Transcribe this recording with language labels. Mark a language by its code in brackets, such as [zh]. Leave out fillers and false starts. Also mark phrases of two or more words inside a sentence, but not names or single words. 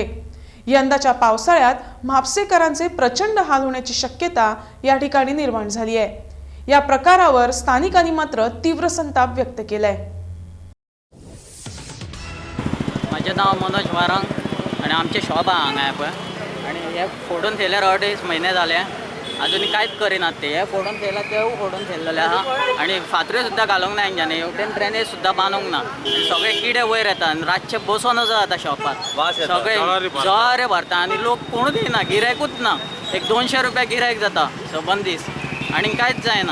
[mr] यंदाच्या पावसाळ्यात म्हापसेकरांचे प्रचंड हाल होण्याची शक्यता या ठिकाणी निर्माण झाली आहे। या प्रकारावर स्थानिकांनी मात्र तीव्र संताप व्यक्त केलाय। [kok] माझे नाव मनोज वारंग आणि आमचे शॉप आहे पळय, आणि हे फोडून ठेवल्यार 2.5 महिने झाले, अजून कांयच करिनात ते। हे फोडून ठेवला ते फोडून ठेवलेले आहा, आणि फातऱ्यो सुद्दां घालूंक ना हेंच्यांनी, हेवटेन ड्रेनेज सुद्दां बांदूंक ना। सगळे किडे वयर येता आनी रातचे बसूनच जाता शॉपात, सगळे जरे भरता आनी लोक कोणूच येना, गिरायकूच ना। एक 200 रुपया गिरायक जाता सबंदीस, आनी कांयच जायना।